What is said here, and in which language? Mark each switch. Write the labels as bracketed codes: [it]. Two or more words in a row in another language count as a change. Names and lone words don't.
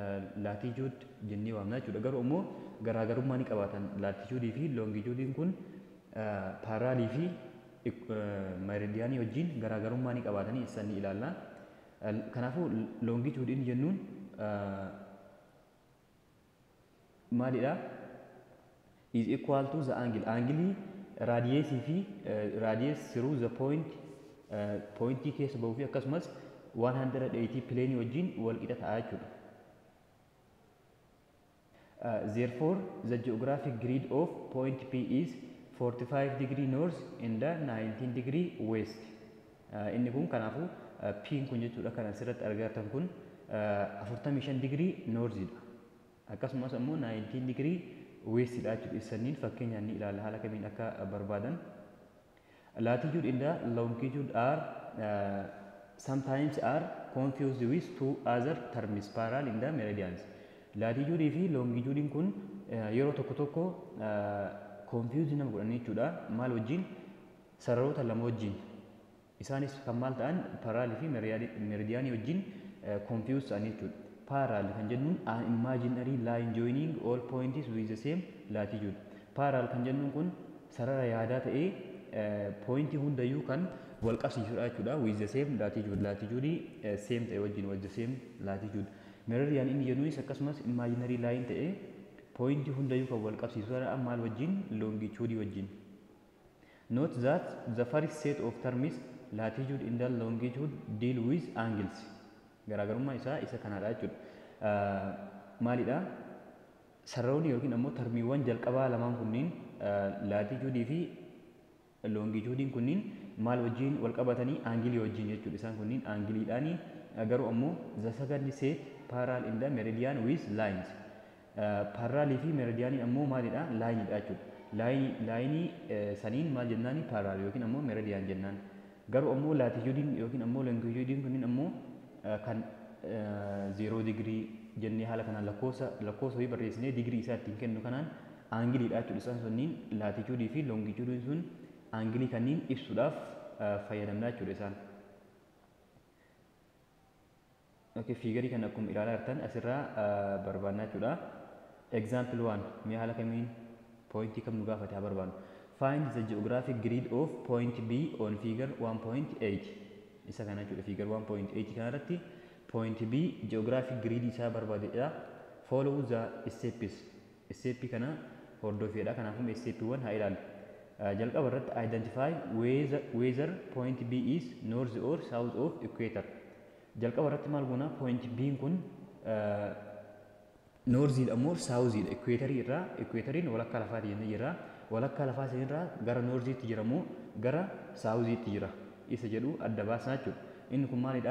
[om] Latitude jennee waamna jechuudha. Garuu ammoo garaagarummaa ni qabaatan. Latitude fi longitudein kun paaraalii fi meridiyaanii wajjin garaagarummaa ni qabaatanii isaan ni ilaalla. Kanaafuu loongituudiin jennuun maalidha? [en] Is equal to the angle. [om] Angilii raadiyeesii fi raadiyees [en] through the point [om] pointii keessa bahuu fi akkasumas 180 pileenii wajjin wal qixa ta'a jechuudha. [en] Therefore, the geographic grid of point P is 45 degree north and 19 degree west. [om] Inni kun kanaafuu P kun jechuudha kan asirratti argatan kun 45 [en] degree northidha. [om] Akkasumas immoo 19 [en] degree westidha [om] jechuudha. Isaniin fakkeenyaan ni ilaalla haala kamiin akka barbaadan. [en] Latitude and longitude are sometimes are confused with two other terms, parallel in the meridians. [om] Latitude fi longitude kun yeroo tokko tokko confuse nama godhanii jechuudha. Maal wajjin? Sararoota lama wajjin. Isaanis kan maal ta'an parallel fi meridiyaanii wajjin confuse ta'anii jechuudha. [en] Parallel [om] kan jennuun [en] an imaginary line joining all points with the same latitude. [om] Parallel kan jennuun kun sarara yaadaa ta'ee pointii hundayyuu kan wal qabsiisudha jechuudha. [en] With the same latitude. [om] Latitude same ta'e wajjin [en] with the same latitude. [om] Meridian inni jennuunis akkasumas [en] imaginary line [om] ta'ee pointii hundayyuu kan wal qabsiisudha. Maal wajjin? Longitude wajjin. [en] Note that the first set of terms latitude and longitude deal with angles. [om] Garaagarummaa isaa isa kanaadha jechuudha. Maalidha? Sararoonni yookiin ammoo termiiwwan jalqabaa lamaan kunniin latitude fi longitude kunniin maal wajjin wal qabatanii aangilii wajjin jechuudha. Isaan kunniin aangiliidhaani. Garuu ammoo [en] the second set parallel in the meridian with lines. [om] Parallel fi meridiyaaniin ammoo maalidha? Laayiniidha jechuudha. Laayinii saniin maal jennaani? Parallel yookiin ammoo meridian jennaan. Garuu ammoo latitude yookiin ammoo longitude kunniin ammoo kan 0 degree jennee haala kanaan lakkoofsa fi barreessinee digirii isaa ittiin kennu kanaan aangiliidha jechuudha. Isaan sunniin latitude fi longitude sun aangilii kanniin ibsuudhaaf fayyadamna jechuudha isaan. Okay, fiigarii kan akkuma ilaalaa jirtan asirraa barbaadna jechuudha. Example 1 mee haala kamiin pointii kam nu gaafate haa barbaadnu. [en] Find the geographic grid of point B on figure 1.8. [om] Isa kana jechuudha figure 1.8 kanarratti point B [en] geographic grid [om] isaa barbaadedha. [en] Follow the steps. Step [om] kana hordofeedha. Kanaafuu steppiiwwan haa ilaallu. Jalqaba irratti [en] identify whether point B is north or south of equator. [om] Jalqaba irratti maal goona? Point B kun northidha moo southidha? Equatorii irraa equatoriin walakkaa lafaati jennee jirra. Walakkaa lafaa sanirraa gara northiitti jira moo gara southiitti jira? Isa jedhu adda baasna jechuudha. Inni kun maalidha?